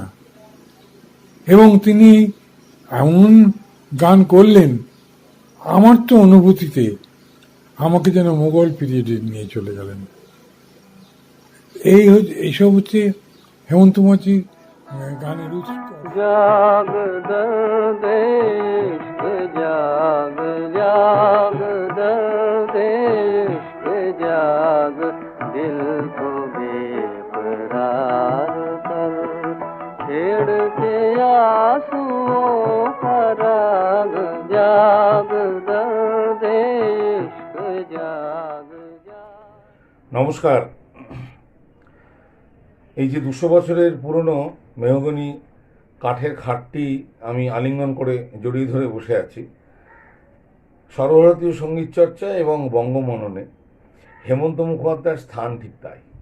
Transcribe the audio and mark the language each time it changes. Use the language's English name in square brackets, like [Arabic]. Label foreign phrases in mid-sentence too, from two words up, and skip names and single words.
[Bangla] এবং তিনি এমন গান করলেন, আমার তো অনুভূতিতে আমাকে যেন মোগল পিরিয়ডে নিয়ে চলে গেলেন। এইসব হচ্ছে হেমন্ত মুখার্জি গানের উৎস। [Hindi] जाग दर्द इश्क जाग, जाग दर्द इश्क जाग, दिल को बेकरार कर, छेड़ के आंसुओं का राग, जाग दर्द इश्क जाग जाग। [Bangla] নমস্কার। এই যে 200 বছরের পুরনো মেহগনি কাঠের খাটটি আমি আলিঙ্গন করে জড়িয়ে ধরে বসে আছি। সর্বভারতীয় সঙ্গীত চর্চা এবং বঙ্গমননে হেমন্ত মুখোপাধ্যায়ের স্থান ঠিক তাই।